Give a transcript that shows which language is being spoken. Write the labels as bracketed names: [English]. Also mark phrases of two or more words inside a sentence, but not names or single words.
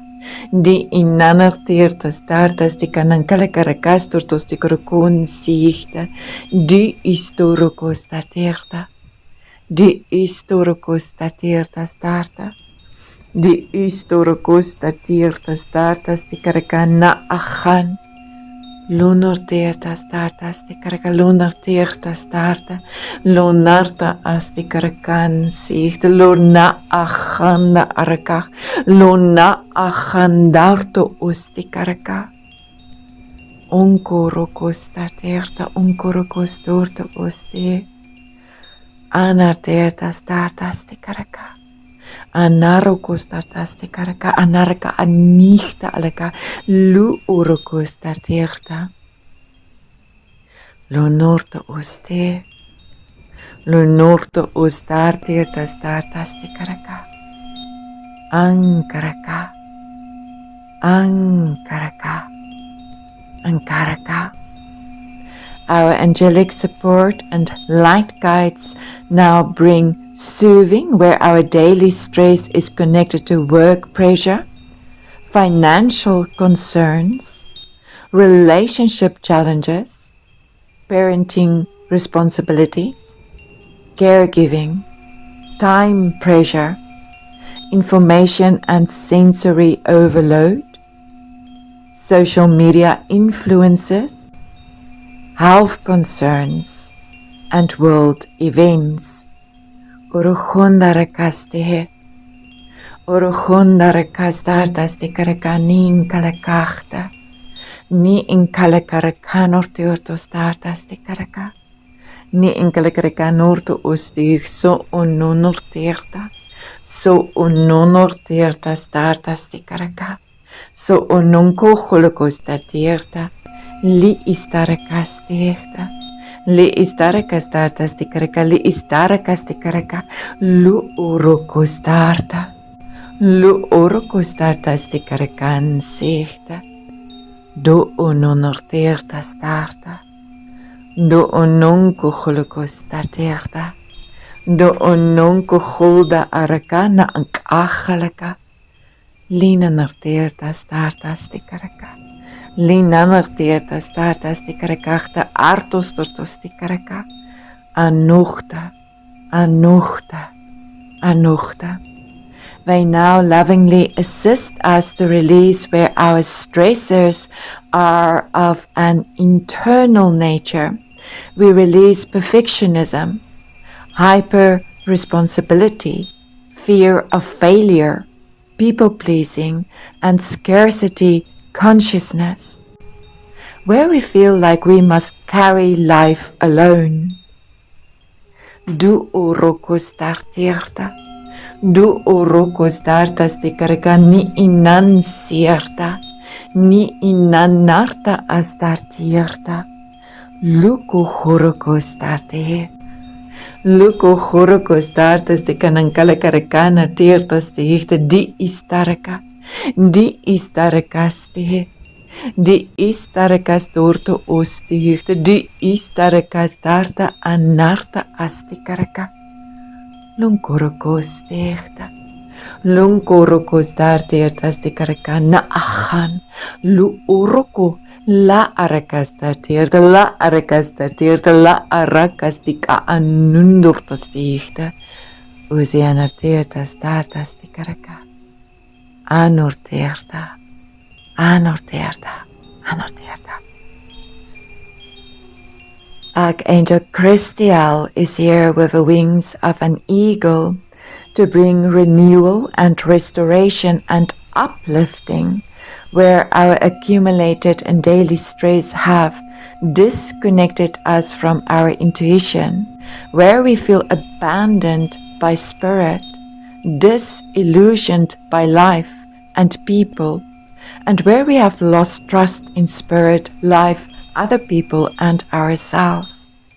[English] Di inanartierta startas tikanankalakarakas turtos tikorkun sichta, di istorokos tartierta, di istorokos tartierta starta, di istorokos tartierta startas tikarakana achan, lunartierta startas tikaraka lunartierta starta, lunarta astikarakan sichta, luna achanda arakach, luna achandarto ustikaraka. Onkorokos tartierta, onkorokos dorto usti, anartierta startas tikaraka. Anarokos tartas tikaraka, anaraka anichta alaka, lu orokos tartierta. Lo norto uste, lo norto ustartierta startas tikaraka. Ankaraka, ankaraka, ankaraka. Our angelic support and light guides now bring soothing where our daily stress is connected to work pressure, financial concerns, relationship challenges, parenting responsibilities, caregiving, time pressure, information and sensory overload, social media influences, health concerns, and world events. Uruchundarakastehe, Uruchundarakastartastikarakanin kalakachta, ni in kalakarakanurtiurto startastikaraka, ni in kalakarakanurto ustig so ununurtirta, so ununurtirta startastikaraka, so ununko holocostatirta, li istarakastirta. Li istarakastartas tikaraka, li istarakastarka, lu urokostarta, lu urokostartas tikarakan sihta, do unonortirta starta, do unonko holokostartirta, do unonko holda arakana ank achalaka, lina nartirta startas tikaraka. Linanartierta startas tikarakachta artos tortos tikaraka, anuchta, anuchta, anuchta. They now lovingly assist us to release where our stressors are of an internal nature. We release perfectionism, hyper responsibility, fear of failure, people-pleasing, and scarcity consciousness, where we feel like we must carry life alone. Du orokos tartierta, du orokos tartas de carga ni inan cierta, ni inanarta astartierta, luko horokos tarte. Luko horokos tartas de canancala caracana tiertas de hichte di istaraka ste. Die istarkas dorto ostiegte, die istarkas darta anarta astikaraka. Lunkorokos teegta. Lunkorokos darteert astikaraka na achan. Lu oroko la arakas darteert, la arakas darteert, la arakas tika anundortas teegte. Ozeanarteertas darta astikaraka. Anorteerta. Anorteerta. Archangel Christiel is here with the wings of an eagle to bring renewal and restoration and uplifting where our accumulated and daily stress have disconnected us from our intuition, where we feel abandoned by spirit, disillusioned by life and people, and where we have lost trust in spirit, life, other people, and ourselves.